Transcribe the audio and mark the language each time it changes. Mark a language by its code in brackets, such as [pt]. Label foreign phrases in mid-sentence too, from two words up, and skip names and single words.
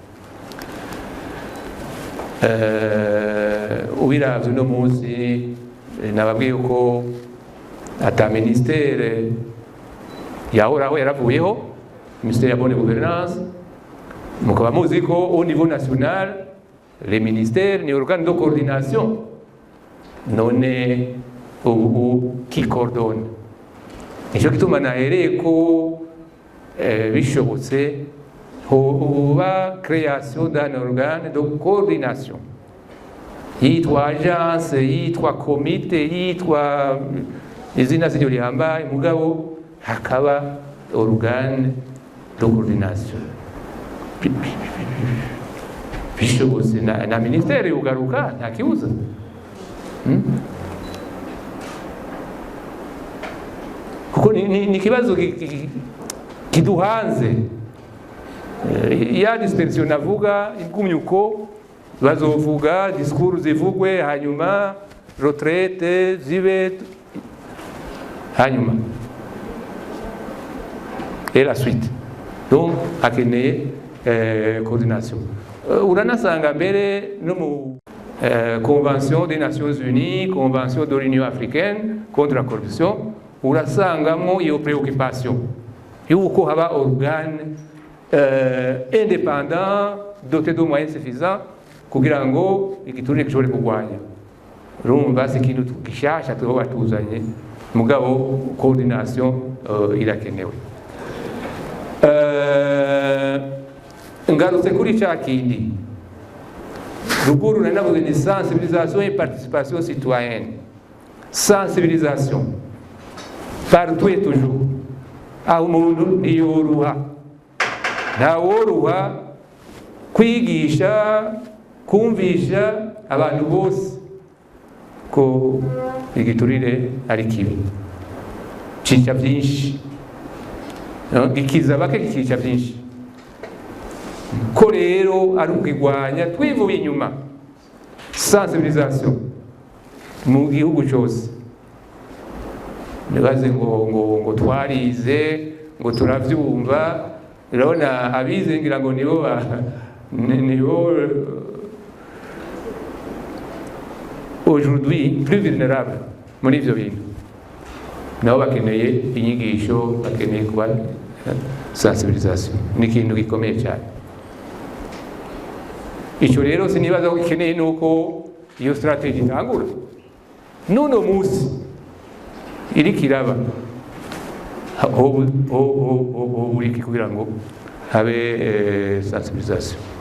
[rn] Ubiravye uno munsi nababwiye ko ata ministere yahoraho yaravuyeho, ministère ya [fr] bonne gouvernance. [rn] Mukaba muzi ko [fr] au niveau national les ministères ni organe de coordination, [rn] none ubu [fr] qui coordonne. [rn] Nico gituma nahereye ko bishobotse hoba [fr] création d'un organe de coordination, [rn] yitwa agence, yitwa comité, yitwa izina ziryo rihambaye, mugabo hakaba [fr] organe de coordination. [rn] Bishobotse na ministère yugaruka nta kibuza. Kuko ni kibazo kiduhanze. Ya dispersion navuga igumyuko bazovuga discours zivugwe hanyuma retraite zibe hanyuma [fr] et la suite. [rn] Donc akeneye coordination. Uranasanga mbere no mu Convention des Nations Unies, Convention de l'Union africaine contre la corruption, urasangamo iyo préoccupation yuko haba [fr] organe indépendant doté de moyens suffisants [rn] kugira ngo igiturire gishobore kugwanya. Urumva si ikintu gishasha tuba tuzanye, mugabo coordination irakenewe. Ngarutse kuri cya kindi ruguru nanavuze ni [fr] sensibilisation et participation citoyenne. Sensibilisation partout et toujours. [rn] Aho umuntu ntiyoruha, ntaworuha kwigisha kumvisha abantu bose ko igiturire ari kibi, cica byinshi, gikiza bake kikica byinshi, ko rero ari ukigwanya twivuye inyuma. Sensibilisation mu gihugu cyose. Nibaze ngo twarize ngo turavyumva, urabona abize ngira ngo nibo [fr] aujourd'hui plus vulnérable [rn] muri ivyo bintu, nabo bakeneye inyigisho, bakeneye kuba sensibilisation. Ni ikintu gikomeye cyane. Icyo rero sinibaza ko gikeneye nuko iyo strategy itangura nuno musi iri kiraba uriki kugira ngo habe sensibilisation.